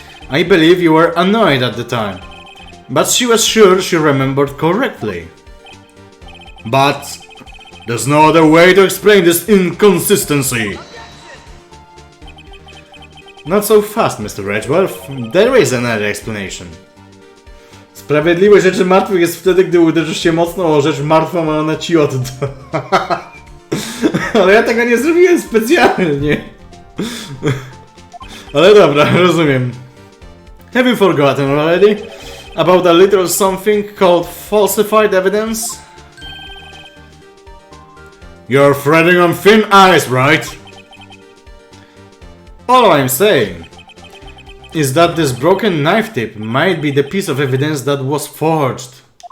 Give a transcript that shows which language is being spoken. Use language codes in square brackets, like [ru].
[en] I believe you were annoyed at the time, but she was sure she remembered correctly. But there's no other way to explain this inconsistency. Not so fast, Mr. Redgeworth. There is another explanation. [pl] Sprawiedliwość rzeczy martwych jest wtedy, gdy uderzysz się mocno o rzecz martwą, a ona ci odda. Ale ja tego nie zrobiłem specjalnie. Ale dobra, rozumiem. [en] Have you forgotten already about a little something called falsified evidence? You're treading on thin ice, right? All I'm saying is that this broken knife tip might be the piece of evidence that was forged.